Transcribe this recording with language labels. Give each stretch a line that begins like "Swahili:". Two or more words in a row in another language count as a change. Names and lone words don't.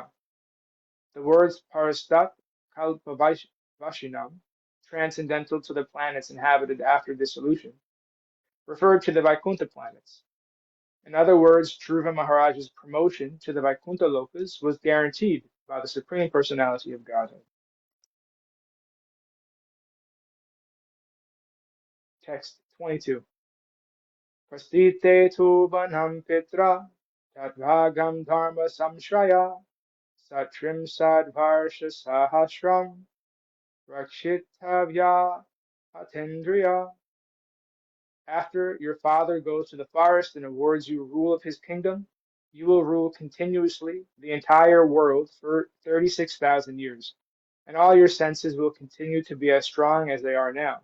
English: The words
Sanskrit: Parastat Kalpa Vashinam,
English: transcendental to the planets inhabited after dissolution, referred to the Vaikuntha planets. In other words, Dhruva Maharaj's promotion to the Vaikuntha Lokas was guaranteed by the Supreme Personality of Godhead. Text 22.
Sanskrit: Prastite tu vanam pitra tatvagam dharma samshraya satrim sadvarsha sahasram rakshitavya atendriya.
English: After your father goes to the forest and awards you rule of his kingdom, you will rule continuously the entire world for 36,000 years, and all your senses will continue to be as strong as they are now.